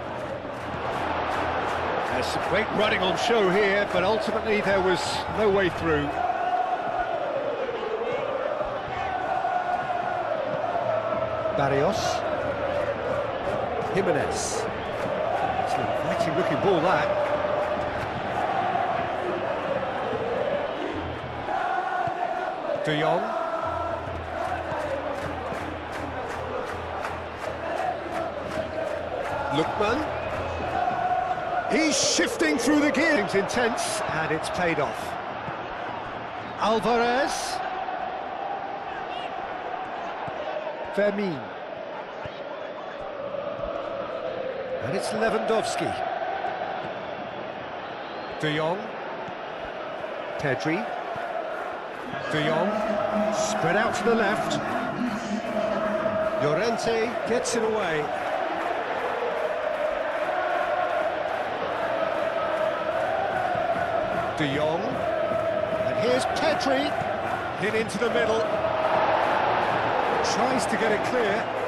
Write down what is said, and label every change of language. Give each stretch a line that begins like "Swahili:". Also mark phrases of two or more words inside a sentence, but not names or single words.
English: There's some great running on show here, but ultimately there was no way through. Barrios. Jimenez. It's an inviting looking ball, that. De Jong. Lookman. He's shifting through the gear. It's intense, and it's paid off. Alvarez. Fermin. And it's Lewandowski. De Jong. Pedri. De Jong. Spread out to the left. Llorente gets it away. De Jong, and here's Pedri, hit into the middle, tries to get it clear.